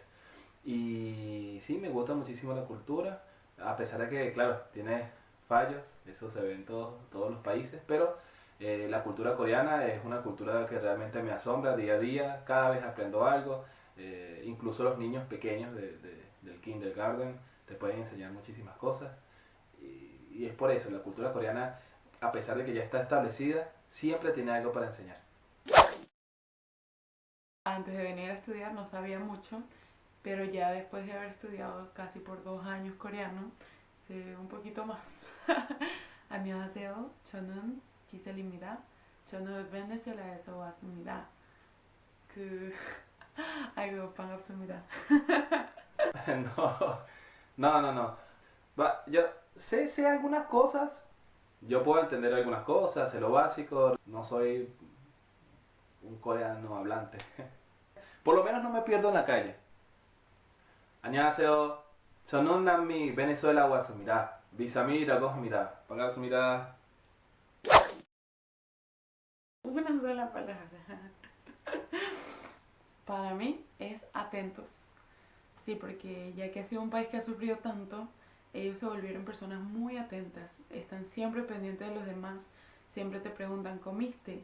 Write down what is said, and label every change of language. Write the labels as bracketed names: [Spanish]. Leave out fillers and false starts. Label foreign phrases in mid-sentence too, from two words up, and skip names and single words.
[Spanish] Y sí, me gusta muchísimo la cultura, a pesar de que, claro, tiene fallos, eso se ve en todos los países, pero la cultura coreana es una cultura que realmente me asombra día a día, cada vez aprendo algo, incluso los niños pequeños del kindergarten te pueden enseñar muchísimas cosas, y es por eso, la cultura coreana, a pesar de que ya está establecida, siempre tiene algo para enseñar. Antes de venir a estudiar no sabía mucho, pero ya después de haber estudiado casi por 2 años coreano, sé un poquito más. [Korean] 안녕하세요. 저는 기셀입니다. 저는 베네수엘라에서 왔습니다. 그 아이고 반갑습니다. [Spanish] No, no. Yo sé algunas cosas, yo puedo entender algunas cosas, sé lo básico, no soy un coreano hablante. Por lo menos no me pierdo en la calle. [Korean] 안녕하세요. 저는 남미 베네수엘라 왔습니다. 비사미라고 합니다. 반갑습니다. [Spanish] Una sola palabra. Para mí es atentos. Sí, porque ya que ha sido un país que ha sufrido tanto, ellos se volvieron personas muy atentas. Están siempre pendientes de los demás. Siempre te preguntan, ¿comiste?